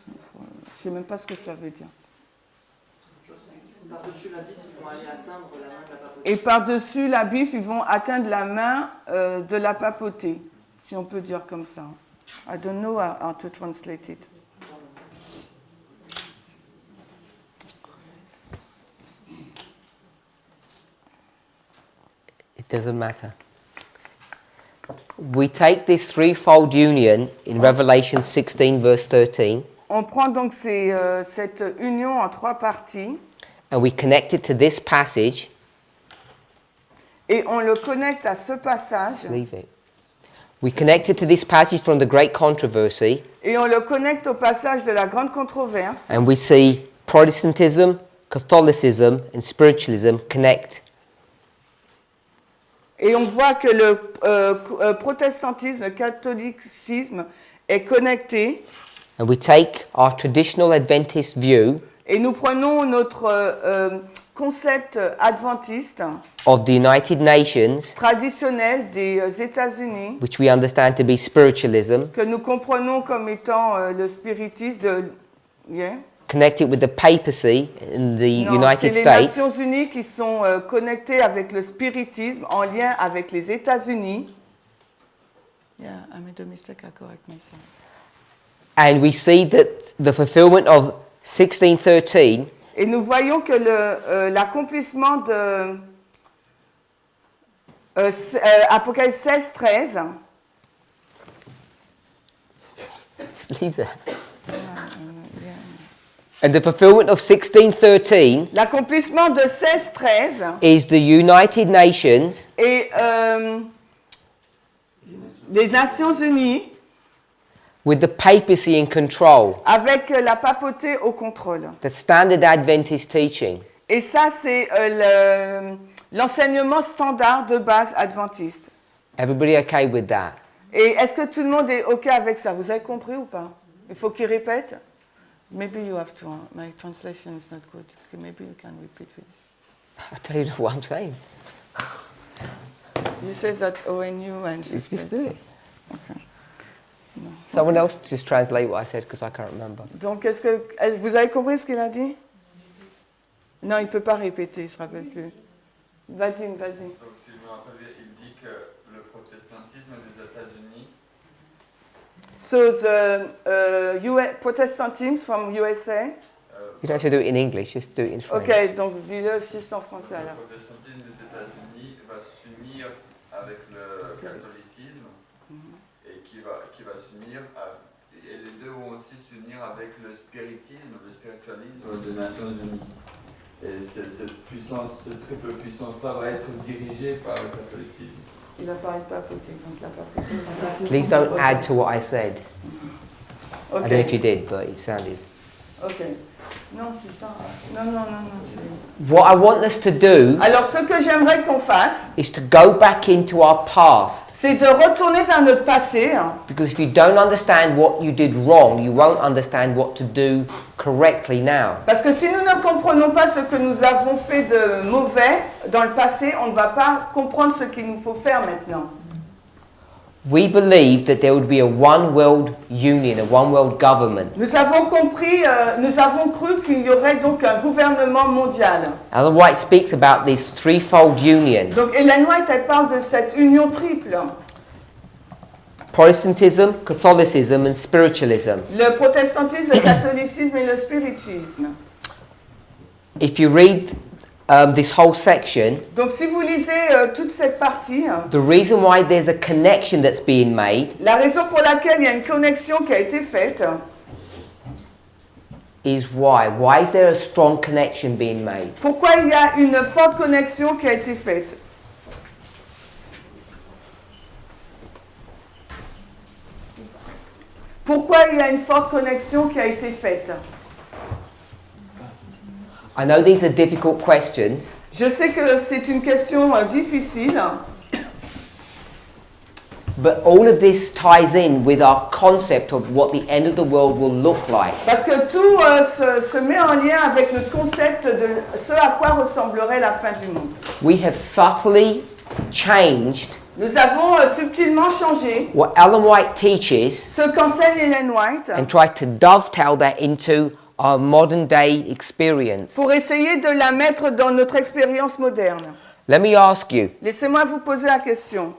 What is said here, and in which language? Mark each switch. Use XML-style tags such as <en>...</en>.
<fr>Je ne sais même pas ce que ça veut dire. Par-dessus l'abysse, ils vont aller atteindre la main de la papauté. Et par-dessus l'abysse, ils vont atteindre la main de la papauté, si on peut dire comme ça.</fr> <en>I don't know how to translate it. It doesn't matter. We take this threefold union in Revelation 16, verse 13,</en> <fr>On prend donc cette union en 3 parties</fr> <en>and we connect it to this passage.</en> <fr>et on le connecte à ce passage</fr> <en>Leave it. We connect it to this passage from the Great Controversy,</en> <fr>et on le connecte au passage de la grande controverse</fr> <en>and we see Protestantism, Catholicism, and spiritualism connect.</en> <fr>et on voit que le protestantisme, le catholicisme est connecté</fr> <en>And we take our traditional Adventist view</en> <fr>et nous prenons notre concept adventiste</fr> <en>of the United Nations,</en> <fr>traditionnel des États-Unis</fr> <en>which we understand to be spiritualism,</en> <fr>que nous comprenons comme étant le spiritisme yeah.</fr> <en>connect it with the papacy in the</en> <fr>Non,</fr> <en>United</en> <fr>c'est les</fr> <en>States,</en> <fr>Nations Unies qui sont connectées avec le spiritisme en lien avec les États-Unis.</fr> <en>Yeah, I made a mistake, I correct myself. and we see that the fulfillment of 1613</en> <fr>Et nous voyons que l'accomplissement de Apocalypse 16, 13,</fr> <en>leave that. And the fulfillment of 1613</en> <fr>l'accomplissement de 16, 13</fr> <en>is the United Nations</en> <fr>est des Nations Unies</fr> <en>with the papacy in control.</en> <fr>avec la papauté au contrôle.</fr> <en>That's standard Adventist teaching.</en> <fr>Et ça, c'est l'enseignement standard de base adventiste.</fr> <en>Everybody okay with that?</en> <fr>Et est-ce que tout le monde est OK avec ça? Vous avez compris ou pas? Il faut qu'il répète?</fr> <en>Maybe you have to. My translation is not good. Okay, maybe you can repeat this. I tell you what I'm saying. You say that's ONU and Just do it. Okay. No. Someone else just translate what I said because I can't remember.</en> <fr>Donc, vous avez compris ce qu'il a dit? Non, il ne peut pas répéter, il ne se rappelle plus. Vadim, vas-y. Donc, si je me rappelle bien, il dit que le protestantisme des États-Unis.</fr> <en>So the Protestantism from USA. You don't have to do it in English, just do it in French.</en> <fr>Ok, donc dis-le juste en français alors. Le protestantisme des États-Unis va s'unir avec le catholicisme et qui va s'unir et les deux vont aussi s'unir avec le spiritisme, le spiritualisme des Nations Unies. Et cette puissance, cette triple puissance-là va être dirigée par le catholicisme. Il a parlé de papauté, donc la papauté.</fr> <en>Please don't add to what I said. I don't know if you did, but it sounded.</en> <fr>Ok. Non, c'est ça. Non, c'est...</fr> <en>What I want us to do</en> <fr>Alors, ce que j'aimerais qu'on fasse,</fr> <en>is to go back into our past.</en> <fr>c'est de retourner vers notre passé.</fr> <en>Because if you don't understand what you did wrong, you won't understand what to do correctly now.</en> <fr>Parce que si nous ne comprenons pas ce que nous avons fait de mauvais dans le passé, on ne va pas comprendre ce qu'il nous faut faire maintenant.</fr> <en>We believed that there would be a one world union, a one world government.</en> <fr>Nous avons cru qu'il y aurait donc un gouvernement mondial.</fr> <en>Ellen White speaks about this threefold union.</en> <fr>Donc Ellen White, elle parle de cette union triple.</fr> <en>Protestantism, Catholicism and spiritualism.</en> <fr>Le protestantisme, le catholicisme et le spiritisme.</fr> <en>If you read this whole section,</en> <fr>Donc si vous lisez toute cette partie,</fr> <en>the reason why there's a connection that's being made la raison pour laquelle il y a une connexion qui a été faite, is why. Why is there a strong connection being made?</en> <fr>pourquoi il y a une forte connexion qui a été faite? Pourquoi il y a une forte connexion qui a été faite?</fr> <en>I know these are difficult questions,</en> <fr>Je sais que c'est une question difficile,</fr> <en>but all of this ties in with our concept of what the end of the world will look like.</en> <fr>parce que tout se met en lien avec notre concept de ce à quoi ressemblerait la fin du monde.</fr> <en>We have subtly changed</en> <fr>Nous avons subtilement changé</fr> <en>what Ellen White teaches</en> <fr>ce qu'enseigne Ellen White</fr> <en>and tried to dovetail that into our modern day experience.</en> <fr>pour essayer de la mettre dans notre expérience moderne.</fr> <en>Let me ask you,</en> <fr>Laissez-moi vous poser la question.</fr>